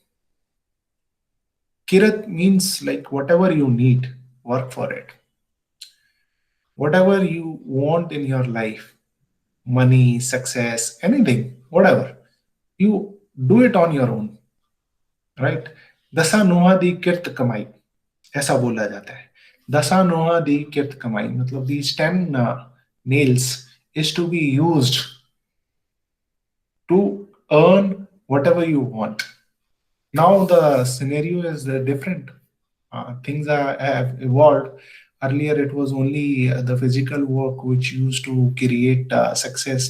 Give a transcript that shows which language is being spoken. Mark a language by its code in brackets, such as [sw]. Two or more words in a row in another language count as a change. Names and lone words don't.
[en] Kirat means like whatever you need, work for it. Whatever you want in your life, money, success, anything, whatever, you do it on your own, right? [pa] ਦਸਾਂ ਨਹੁੰਆਂ ਦੀ ਕਿਰਤ ਕਮਾਈ, [hi] ऐसा बोला जाता है. [pa] ਦਸਾਂ ਨਹੁੰਆਂ ਦੀ ਕਿਰਤ ਕਮਾਈ [en] मतलब these 10 nails is to be used to earn whatever you want. Now the scenario is different. Things have evolved. Earlier, it was only the physical work which used to create success.